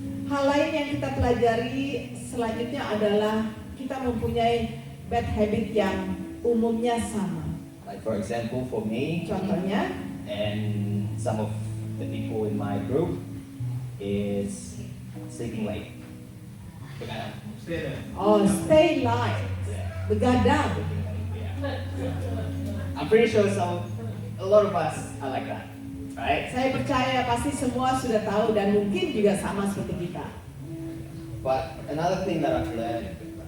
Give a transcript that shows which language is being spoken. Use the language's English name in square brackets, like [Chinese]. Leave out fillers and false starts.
[Indonesian] Hal lain yang kita pelajari selanjutnya adalah kita mempunyai bad habit yang umumnya sama. [English] Like for example, for me [Indonesian] Contohnya, [English] and some of the people in my group is sleeping late. [Indonesian] Begadang. [English] stay late, Yeah. [Indonesian] begadang. [English] Sleeping late, yeah. I'm pretty sure a lot of us are like that, right? [Indonesian] Saya percaya pasti semua sudah tahu dan mungkin juga sama seperti kita. [English] But another thing that I've learned